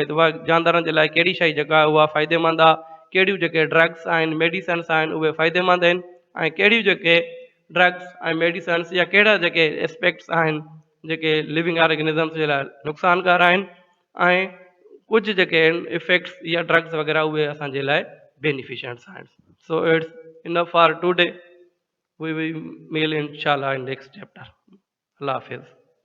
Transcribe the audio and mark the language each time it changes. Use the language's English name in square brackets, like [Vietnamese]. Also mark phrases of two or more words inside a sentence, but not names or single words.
[Sindhi] त उहा जानदारनि जे लाइ कहिड़ी शइ जेका आहे उहा फ़ाइदेमंद आहे, कहिड़ियूं जेके ड्रग्स आहिनि, मेडिसन्स आहिनि, उहे फ़ाइदेमंद आहिनि, ऐं कहिड़ियूं जेके ड्रग्स ऐं मेडिसन्स या कहिड़ा जेके एस्पेक्ट्स आहिनि जेके [English] living organisms [Sindhi] जे लाइ नुक़सानकार आहिनि, ऐं कुझु जेके आहिनि इफेक्ट्स या ड्रग्स वग़ैरह उहे असांजे लाइ बेनिफिशियंट्स आहिनि। [English] So it's enough for today, we will meet inshallah in next chapter. [Urdu] اللہ حافظ.